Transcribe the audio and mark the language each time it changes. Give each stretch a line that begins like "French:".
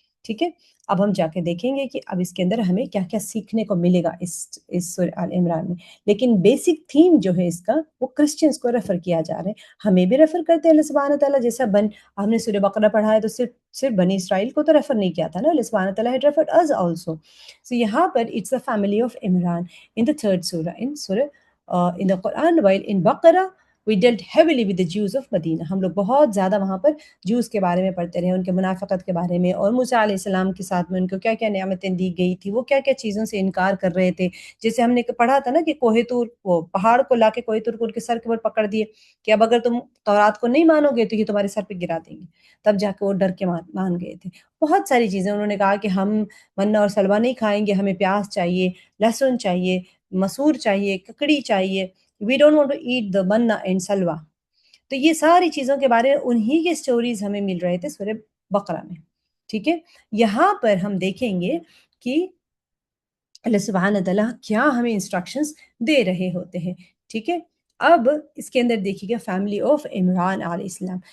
Urdu: ٹھیک ہے، اب ہم جا کے دیکھیں گے کہ اب اس کے اندر ہمیں کیا کیا سیکھنے کو ملے گا اس سورہ آل عمران میں. لیکن بیسک تھیم جو ہے اس کا، وہ کرسچنس کو ریفر کیا جا رہا ہے، ہمیں بھی ریفر کرتے ہیں اللہ سبحانہ تعالیٰ. جیسا ہم نے سورہ بقرہ پڑھا ہے تو صرف بنی اسرائیل کو تو ریفر نہیں کیا تھا نا، اللہ سبحانہ تعالیٰ
English: had referred us also. So
Urdu: یہاں پر
English: it's the family of Imran in the third surah, in the Quran, while in Baqarah we dealt heavily with the Jews of Medina.
Urdu: ہم لوگ بہت زیادہ وہاں پر جوز کے بارے میں پڑھتے رہے، ان کے منافقت کے بارے میں، اور موسیٰ علیہ السلام کے ساتھ میں ان کو کیا کیا نعمتیں دی گئی تھی، وہ کیا کیا چیزوں سے انکار کر رہے تھے. جیسے ہم نے پڑھا تھا نا کہ کوہ طور، وہ پہاڑ کو لا کے کوہ طور کو ان کے سر کے اوپر پکڑ دیے کہ اب اگر تم تورات کو نہیں مانو گے تو یہ تمہارے سر پہ گرا دیں گے. تب جا کے وہ ڈر کے مان گئے تھے. بہت ساری چیزیں انہوں نے کہا کہ ہم منہ اور سلوہ نہیں کھائیں گے، ہمیں پیاز چاہیے، لہسن چاہیے، مسور چاہیے، ککڑی چاہیے.
English: We don't want to eat the manna and salwa.
Urdu: تو یہ ساری چیزوں کے بارے میں انہی کے سٹوریز ہمیں مل رہے تھے سورہ بقرہ میں. ٹھیک ہے، یہاں پر ہم دیکھیں گے کہ اللہ سبحانہ تعالیٰ کیا ہمیں انسٹرکشنز دے رہے ہوتے ہیں. ٹھیک ہے، اب اس کے اندر دیکھیے گا فیملی آف عمران علیہ السلام.